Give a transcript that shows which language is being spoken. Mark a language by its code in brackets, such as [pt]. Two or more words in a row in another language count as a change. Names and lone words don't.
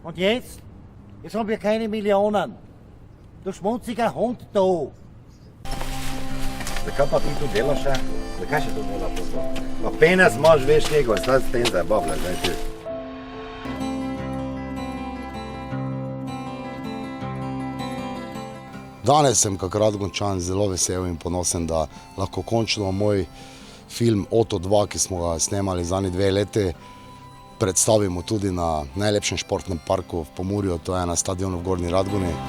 [de] Und jetzt? Jetzt haben wir keine Millionen. Du schmutziger Hund, du. [sl] Zakaj pa ti to delaš še? Zakaj še to delaš? Pa penes imaš, veš njegov, zdaj s tem zabavljaš, zdaj ti. Danes sem kak Radgončan zelo vesel in ponosen, da lahko končno moj film Oto 2, ki smo ga snemali zadnji 2 leti, predstavimo tudi na najlepšem športnem parku v Pomurju, to je na stadionu v Gornji Radgoni.